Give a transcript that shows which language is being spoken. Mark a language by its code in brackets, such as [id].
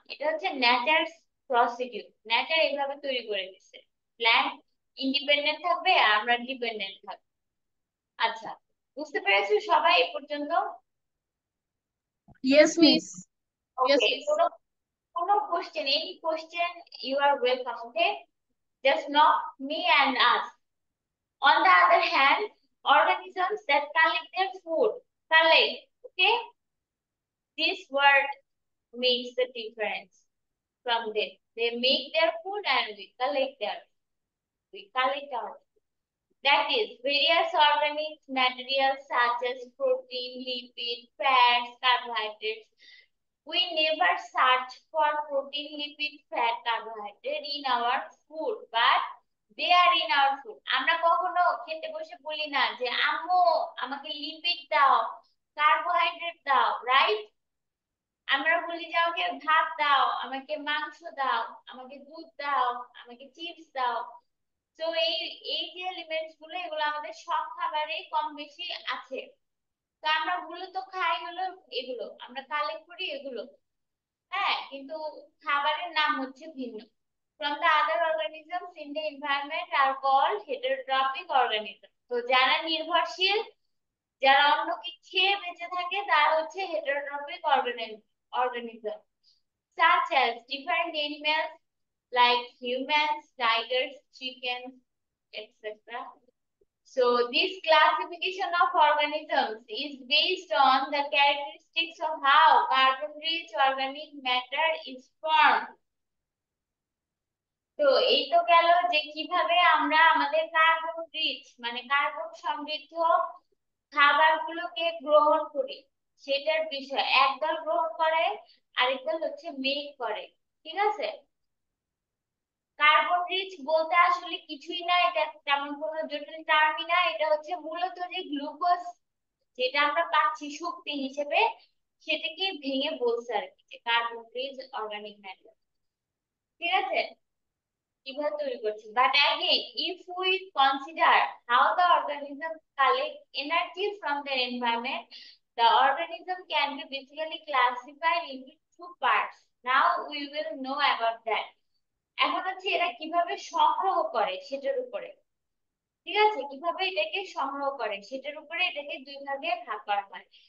[bn] এটা হচ্ছে nature procedure, nature এইভাবে তৈরি করে দিচ্ছে, প্ল্যান্ট ইন্ডিপেন্ডেন্ট থাকবে আর আমরা ডিপেন্ডেন্ট থাকবো। আচ্ছা, বুঝতে পেরেছো সবাই এ পর্যন্ত? [en] Yes, miss. Yes, okay, miss. [bn] কোনো কোনো [en] Question, any question, you are welcome, okay? Just knock me and ask. On the other hand, organisms that collect their food, collect, okay? This word makes the difference from them. They make their food and we collect our food. That is, various organic materials such as protein, lipid, fats, carbohydrates. We never search for protein, lipid, fat, carbohydrate in our food, but they are in our food. [bn] আমরা কখনো খেতে বসে বলি না যে আম্মু আমাকে lipid দাও, কার্বোহাইড্রেট দাও, রাইট? আমরা বলি যে আমাকে ভাত দাও, আমাকে মাংস দাও, আমাকে দুধ দাও, আমাকে চিপস দাও। তো এই এই যে এলিমেন্টস গুলো, এগুলো আমাদের সব খাবারেই কম বেশি আছে। তো আমরা মূলত খাই হলো এগুলো, আমরা কালেক্ট করি এগুলো, হ্যাঁ, কিন্তু খাবারের নাম হচ্ছে ভিন্ন। [en] From the other organisms in the environment are called heterotrophic organisms. [bn] তো যারা নির্ভরশীল, যারা অন্যকে খেয়ে বেঁচে থাকে, তারা হচ্ছে heterotrophic organism, [en] such as different animals like humans, tigers, chickens, etc. So this classification of organisms is based on the characteristics of how carbon-rich organic matter is formed. [bn] তো এই তো গেল যে কিভাবে আমরা আমাদের কার্বন রিচ মানে কার্বন সমৃদ্ধ খাবারগুলোকে গ্রহণ করি, সেটার বিষয়। একদল গ্রহণ করে, আরেকদল হচ্ছে মেক করে, ঠিক আছে? কার্বন রিচ বলতে আসলে কিছুই না, এটা তেমন কোনো জটিল টার্মই না, এটা হচ্ছে মূলত যে গ্লুকোজ যেটা আমরা পাচ্ছি শক্তি হিসেবে, সেটাকে ভেঙে বলছে আর কি, যে কার্বন রিচ অর্গানিক ম্যাটার, ঠিক আছে? কিভাবে তৈরি করছি, [en] But again if we consider how the organism collect energy from the environment, the organism can be basically classified into two parts. Now we will know about that. [bn] এখন হচ্ছে এরা কিভাবে সংগ্রহ করে সেটার উপরে, ঠিক আছে, কিভাবে এটাকে সংগ্রহ করে সেটার উপরে এটাকে দুই ভাগে ভাগ করা হয়।